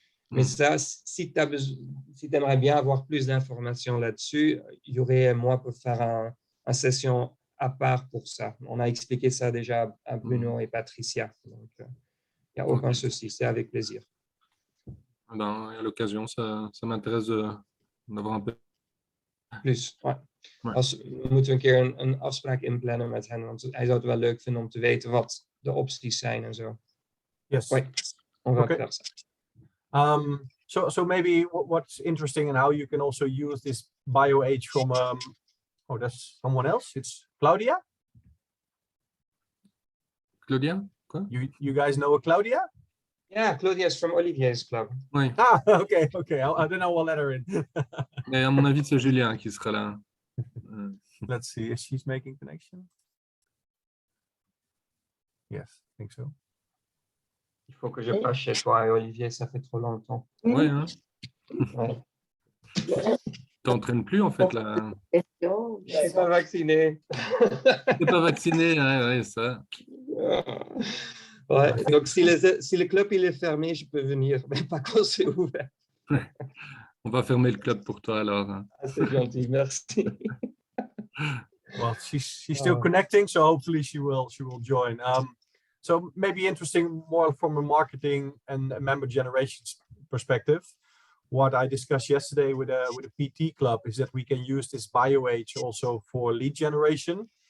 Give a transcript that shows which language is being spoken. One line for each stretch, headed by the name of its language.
French: Mais ça, si tu aimerais bien avoir plus d'informations là-dessus, Yuri et moi pour faire une session à part pour ça. On a expliqué ça déjà à Bruno et Patricia. Donc, il n'y a aucun souci, c'est avec plaisir. Ben, à l'occasion, ça m'intéresse d'avoir un peu plus. Ouais.
Dutch: We moeten een keer een afspraak inplannen met hen, want hij zou het wel leuk vinden om te weten wat de opties zijn en zo.
English: Yes. Okay. So maybe what's interesting and how you can also use this bio age from that's someone else. It's Claudia.
French: Claudia? Quoi?
English: You guys know a Claudia? Yeah, Claudia is from Olivier's club.
French: Oui.
English: Ah, okay. I don't know, we'll let her in.
French: Mais à mon avis, c'est Julien qui sera là.
English: Let's see if she's making connection. Yes, I think so.
French: Il faut que je passe chez toi et Olivier, ça fait trop longtemps. Oui, hein? Ouais. T'entraînes plus en fait là. Je suis pas vacciné. T'es pas vacciné, ouais, ça. Ouais, donc si le club il est fermé, je peux venir, mais pas quand c'est ouvert. On va fermer le club pour toi alors. Ah, c'est gentil, merci.
English: Well, she's still connecting, so hopefully she will join. So maybe interesting more from a marketing and a member generation perspective. What I discussed yesterday with a PT club is that we can use this bio age also for lead generation.